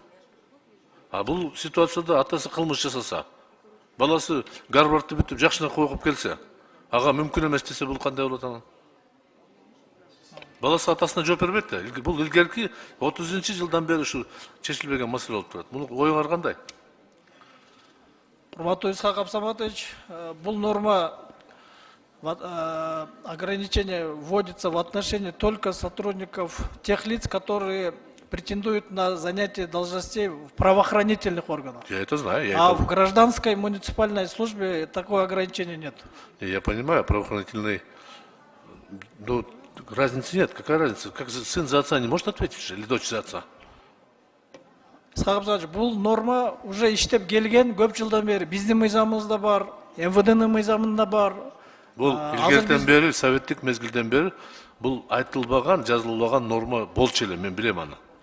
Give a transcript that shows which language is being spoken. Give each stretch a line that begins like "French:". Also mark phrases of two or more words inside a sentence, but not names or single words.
Kyrgyz: А бул ситуацияда атасы кылмыш жасаса, баласы Гарвардты бүтүп жакшынакай окуп келсе, ага мүмкүн эмес десе, бул кандай болот анан? Баласы атасына жооп бербейт да. Бул илгерки 30-жылдан бери ушу чечилбеген маселе болуп турат. Муну оюңар кандай? Урматтуу Исхак Абсаматович, бул
Russian: норма ограничение вводится в отношении только сотрудников тех лиц, которые претендуют на занятие должностей в правоохранительных органах. Я это знаю. В гражданской муниципальной службе такого ограничения нет. Я понимаю, правоохранительный... Ну, разницы нет. Какая разница? Как сын за отца не может ответить, или дочь за отца?
Kyrgyz: Исхак Абсаматович, бул норма уже иштеп келген, көп жылдан бери биздин мыйзамыбызда бар, МВДнын мыйзамында бар. Бул илгертен бери, советтик мезгилден бери бул айтылбаган, жазылбаган норма болчу эле, мен билем аны.